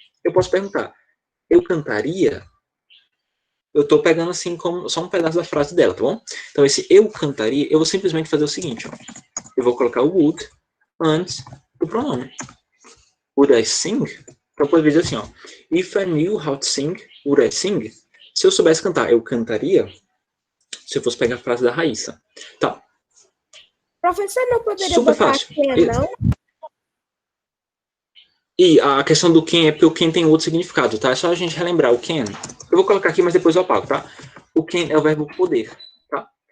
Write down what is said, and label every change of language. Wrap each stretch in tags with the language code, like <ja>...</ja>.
<pt>Eu posso perguntar, eu cantaria? Eu estou pegando assim como só um pedaço da frase dela, tá bom? Então esse eu cantaria, eu vou simplesmente fazer o seguinte, ó. Eu vou colocar o would antes do pronome.</pt> <en>Would I sing?</en> <pt>Então eu poderia dizer assim, ó.</pt> <en>If I knew how to sing, would I sing?</en> <pt>Se eu soubesse cantar, eu cantaria? Se eu fosse pegar a frase da Raíssa. Tá. Professor, não poderia Super botar fácil. can, não? E a questão do can é porque o can tem outro significado, tá? É só a gente relembrar o can. Eu vou colocar aqui, mas depois eu apago, tá? O can é o verbo poder, tá?</pt>